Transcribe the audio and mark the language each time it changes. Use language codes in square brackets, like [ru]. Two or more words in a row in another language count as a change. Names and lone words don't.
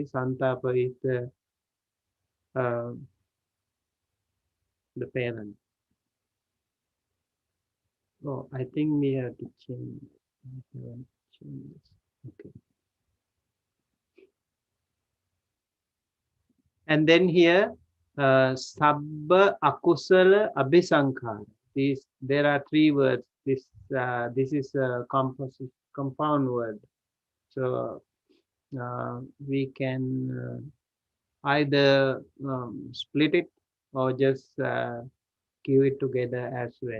[en] Santapa is the parent. Oh, I think we have to change. Okay. And then here, [pi] sabba akusala abhisankhara. [en] There are three words. This is a compound word. So we can either split it or just give it together as well.